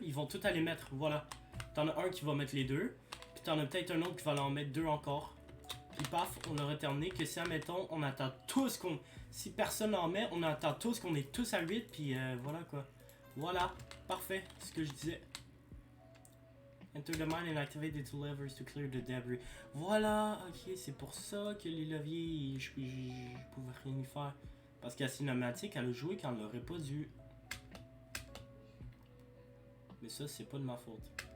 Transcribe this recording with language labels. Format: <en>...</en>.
<fr>Ils vont tout aller mettre, voilà. T'en as un qui va mettre les 2. Puis t'en as peut-être un autre qui va en mettre 2 encore. Puis paf, on aurait terminé que si, admettons, on attend tous qu'on... Si personne n'en met, on attend tous qu'on est tous à 8. Puis voilà quoi. Voilà, parfait, ce que je disais.</fr> <en>Enter the mine and activate the two levers to clear the debris.</en> <fr>Voilà, ok, c'est pour ça que les leviers, je pouvais rien y faire. Parce qu'à cinématique, elle a joué quand elle l'aurait pas dû. Mais ça, c'est pas de ma faute.</fr>